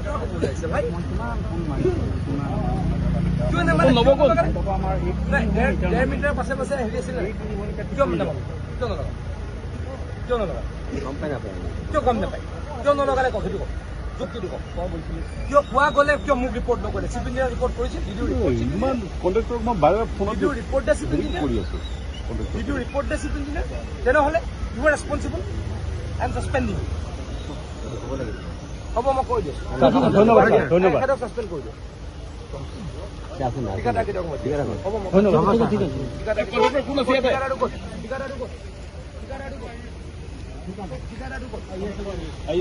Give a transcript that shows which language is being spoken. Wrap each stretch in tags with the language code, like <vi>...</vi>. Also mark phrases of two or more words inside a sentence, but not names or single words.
<as>ওলাইছে ভাই কিয় নামানে নাই 1.5 মিটাৰ পাছে পাছে হেৰি আছিলে কিয় নামানে কিয় নলগা কিয় নলগা কিয় গম নাপায় কিয় নলগালে কওক সেইটো কওক যুক্তিটো কওক কিয় কোৱা গ'লে কিয় মোক ৰিপৰ্ট নকৰে</as> <en>chief engineer report</en> <as>কৰিছে ইমান কণ্ট্ৰেক্টৰক মই বাৰে ফোনত ৰিপৰ্ট দে</as> <en>chief engineer</en> <as>কৰি আছো</as> <en>Did you report the chief engineer? তেনেহ'লে you are responsible. I am suspending you.</en> <as>হ'ব মই কৈ দিছোঁ ধন্যবাদ ধন্যবাদ তেখেতক ছাছপেণ্ড কৰি দিওঁ ঠিকাদাৰ কেইটাক মই দিওঁ হ'ব মই কণ্ট্ৰেক্টৰ কোন আছে ইয়াতে ঠিকাদাৰটো ক'ত ঠিকাদাৰটো ক'ত ঠিকাদাৰটো ক'ত ঠিকাদাৰটো ক'ত আহি</as>